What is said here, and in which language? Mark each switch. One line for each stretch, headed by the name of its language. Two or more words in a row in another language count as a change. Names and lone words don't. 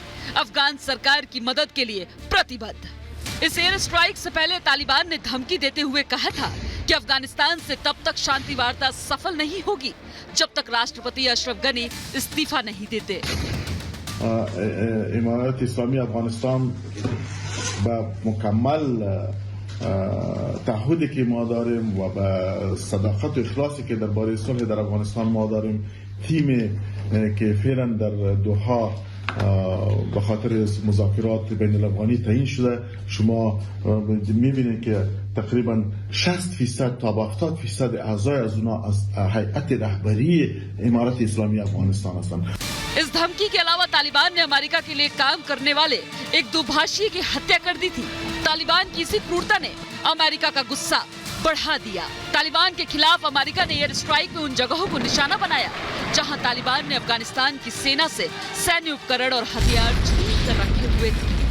Hindi: अफगान सरकार की मदद के लिए प्रतिबद्ध। इस एयर स्ट्राइक से पहले तालिबान ने धमकी देते हुए कहा था कि अफगानिस्तान से तब तक शांति वार्ता सफल नहीं होगी जब तक राष्ट्रपति अशरफ गनी इस्तीफा नहीं देते।
Persian: امارت اسلامی افغانستان مکمل تعهدی که ما داریم و با صداقت و اخلاصی که درباره صلح در افغانستان ما داریم، تیم که فعلا در دوحه به خاطر مذاکرات بین الافغانی تعیین شده، شما میبینید که تقریبا 60% تا 70% اعضای از اونها از هیئت رهبری امارت اسلامی افغانستان هستند.
Hindi: इस धमकी के अलावा तालिबान ने अमेरिका के लिए काम करने वाले एक दुभाषी की हत्या कर दी थी। तालिबान की इसी क्रूरता ने अमेरिका का गुस्सा बढ़ा दिया। तालिबान के खिलाफ अमेरिका ने एयर स्ट्राइक में उन जगहों को निशाना बनाया जहां तालिबान ने अफगानिस्तान की सेना से सैन्य उपकरण और हथियार छीन कर रखे हुए थे।